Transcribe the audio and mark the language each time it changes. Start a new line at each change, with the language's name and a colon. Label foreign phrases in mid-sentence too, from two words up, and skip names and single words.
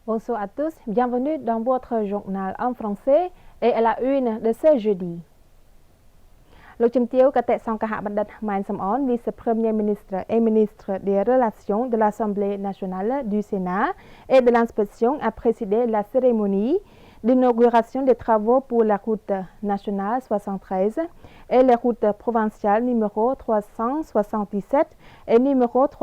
French: Bonsoir à tous, bienvenue dans votre journal en français et à la une de ce jeudi.
Khmer: លោកជំទាវ កតេសង្ឃហបណ្ឌិត
French: ម៉ែន សំអន vice-premier ministre et ministre des Relations de l'Assemblée nationale du Sénat et de l'inspection a présidé la cérémonie d'inauguration des travaux pour la route nationale 73 et les routes provinciales numéro 377 et numéro